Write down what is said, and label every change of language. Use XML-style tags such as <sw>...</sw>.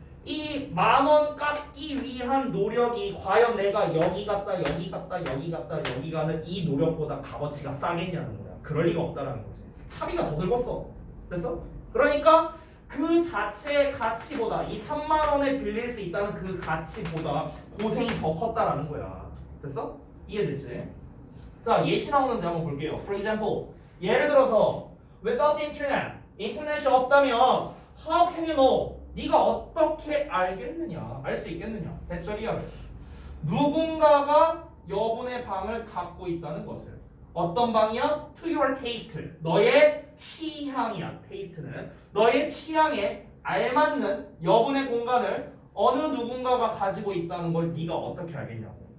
<ko>이 10,000원 깎기 위한 노력이 과연 내가 여기 갔다 여기 갔다 여기 갔다 여기 가는 이 노력보다 값어치가 싸겠냐는 거야. 그럴 리가 없다라는 거지. 차비가 더 들었어. 됐어? 그러니까 그 자체의 가치보다 이 3만 원에 빌릴 수 있다는 그 가치보다 고생이 더 컸다라는 거야. 됐어? 이해됐지? 자, 예시 나오는데 한번 볼게요.</ko> <en>For example,</en> <ko>예를 들어서</ko> <en>without the internet,</en> <ko>인터넷이 없다면</ko> <en>how can you know?</en> <ko>네가 어떻게 알겠느냐? 알 수 있겠느냐? 대절이야. 누군가가 여분의 방을 갖고 있다는 것을. 어떤 방이야?</ko> <en>To your taste.</en> <ko>너의 취향이야. taste는 너의 취향에 알맞는 여분의 공간을 어느 누군가가 가지고 있다는 걸 네가 어떻게 알겠냐고.</ko>